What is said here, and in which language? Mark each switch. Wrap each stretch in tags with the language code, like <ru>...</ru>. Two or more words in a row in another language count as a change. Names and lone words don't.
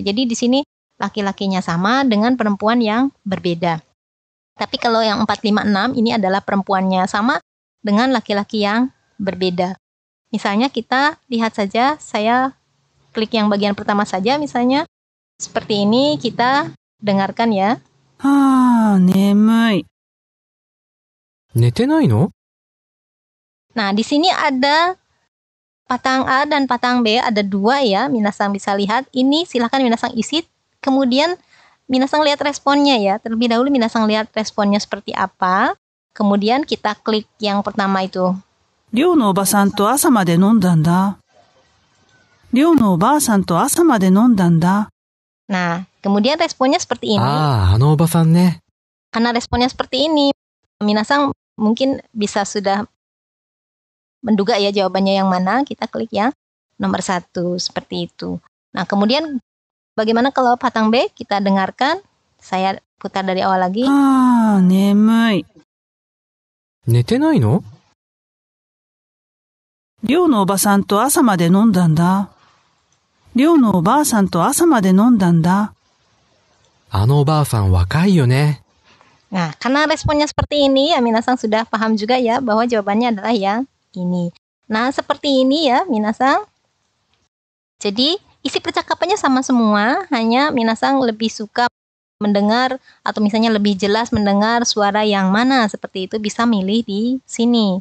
<id>Jadi di sini laki-lakinya sama dengan perempuan yang berbeda. Tapi kalau yang 4, 5, 6 ini adalah perempuannya sama dengan laki-laki yang berbeda. Misalnya kita lihat saja, saya klik yang bagian pertama saja misalnya. Seperti ini kita dengarkan ya.</id> <ja>眠い。寝てないの?</ja> <id>Nah, di sini ada patang A dan patang B, ada dua ya, minasang bisa lihat. Ini silahkan minasang isi, kemudian minasang lihat responnya ya. Terlebih dahulu minasang lihat responnya seperti apa, kemudian kita klik yang pertama itu.</id> <ja>寮のおばさんと朝まで飲んだんだ。寮のおばあさんと朝まで飲んだんだ。</ja> <id>Nah, kemudian responnya seperti ini.</id> <ja>ああ、あのおばさんね。</ja> <id>Karena responnya seperti ini, minasang mungkin bisa sudah menduga ya jawabannya yang mana. Kita klik yang nomor 1, seperti itu. Nah, kemudian bagaimana kalau patang B? Kita dengarkan. Saya putar dari awal lagi.</id> <ja>ああ、眠い。寝てないの？寮のおばさんと朝まで飲んだんだ。寮のおばあさんと朝まで飲んだんだ。あのおばあさん若いよね。</ja> <id>Nah, karena responnya seperti ini ya minasang sudah paham juga ya bahwa jawabannya adalah yang ini. Nah, seperti ini ya minasang. Jadi, isi percakapannya sama semua, hanya minasang lebih suka mendengar atau misalnya lebih jelas mendengar suara yang mana, seperti itu bisa milih di sini.</id>